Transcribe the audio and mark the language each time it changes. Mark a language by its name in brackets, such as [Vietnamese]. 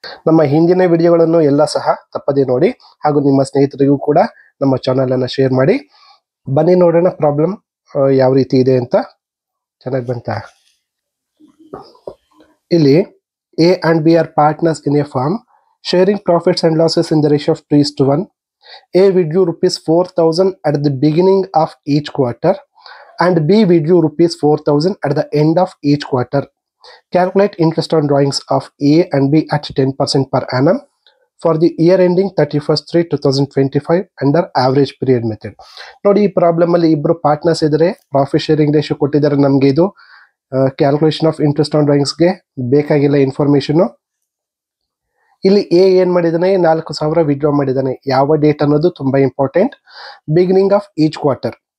[Kannada] ನಮ್ಮ ಹಿಂದಿನ ವಿಡಿಯೋಗಳನ್ನು ಎಲ್ಲ ಸಹ ತಪ್ಪದೇ ನೋಡಿ, ಹಾಗೂ ನಿಮ್ಮ ಸ್ನೇಹಿತರಿಗೂ ಕೂಡ ನಮ್ಮ ಚಾನಲ್ ಅನ್ನ ಶೇರ್ ಮಾಡಿ. ಬನ್ನಿ ನೋಡೋಣ ಪ್ರಾಬ್ಲಮ್ ಯಾವ ರೀತಿ ಇದೆ ಅಂತ. ಚೆನ್ನಾಗಿ ಬಂತ. [English] ಇಲ್ಲಿ A and B are partners in a firm sharing profits and losses in the ratio of 3:1. A withdrew rupees 4,000 at the beginning of each quarter and B withdrew rupees 4,000 at the end of each quarter. Calculate interest on drawings of A and B at 10% per annum for the year ending 31/3/2025 under average period method. [Kannada] ನೋಡಿ, ಈ problem ಅಲ್ಲಿ ಇಬ್ರು partners ಇದ್ದಾರೆ, profit sharing ratio ಕೊಟ್ಟಿದ್ದಾರೆ. ನಮಗೆ ಇದು calculation of interest on ಡ್ರಾಯಿಂಗ್ಸ್ಗೆ ಬೇಕಾಗಿಲ್ಲ information. ಇಲ್ಲಿ ಎ ಏನ್ ಮಾಡಿದಾನೆ, 4,000 ವಿಡ್ರಾ ಮಾಡಿದಾನೆ. ಯಾವ ಡೇಟ್ ಅನ್ನೋದು ತುಂಬಾ important, beginning of each quarter.